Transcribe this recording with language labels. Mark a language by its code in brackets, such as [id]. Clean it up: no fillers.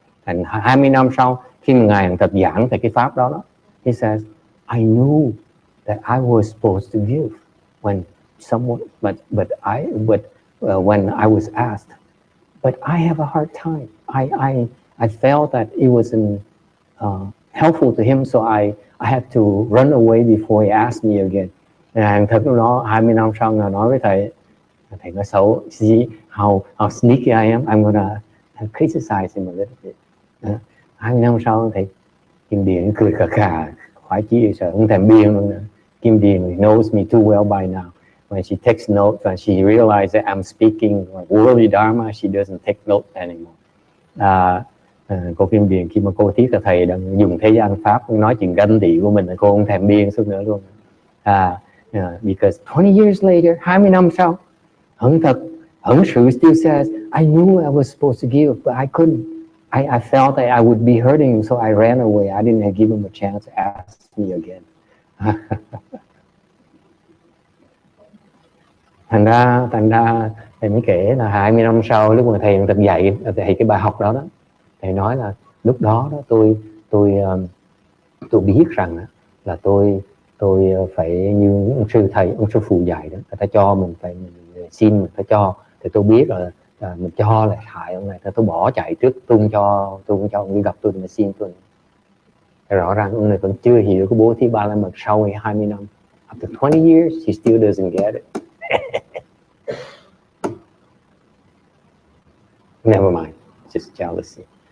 [vi] Thành 20 năm sau, khi mà Ngài thật giảng về cái pháp đó, [en] he says, I knew that I was supposed to give when someone, but when I was asked, but I have a hard time. I felt that it wasn't helpful to him, so I had to run away before he asked me again. And [vi] thật nó 20 năm sau là nói với thầy nói xấu, [en] see how sneaky I am, I'm gonna criticize him a little bit. [vi] 20 năm sau thầy Kim Điền cười khà khà, khỏi chi sợ không thèm biên luôn nữa. [en] Kim Điền knows me too well by now. When she takes notes, when she realizes that I'm speaking worldly dharma, she doesn't take notes anymore. [vi] Cô Kim Điền khi mà cô thiết là thầy đang dùng thế gian pháp nói chuyện ganh tị của mình, cô không thèm biên suốt nữa luôn. [en] Because 20 years later, [vi] 20 năm sau, [en] Hững Sử still says, I knew I was supposed to give, but I couldn't. I felt that I would be hurting him, so I ran away. I didn't give him a chance to ask me again. [vi] Thành ra thầy mới kể là 20 năm sau lúc mà thầy thật dạy thầy cái bài học đó, thầy nói là lúc đó tôi biết rằng là tôi phải như ông sư phụ dạy đó, người ta cho mình phải mình xin mình phải cho, thì tôi biết là mình cho là hại ông này, tôi bỏ chạy trước, tôi không cho ông đi gặp tôi mà xin tôi. Rõ ràng ông này còn chưa hiểu cái bố thí ba la mật sau 20 năm. [en] After 20 years, he still doesn't get it. Never mind, just jealousy.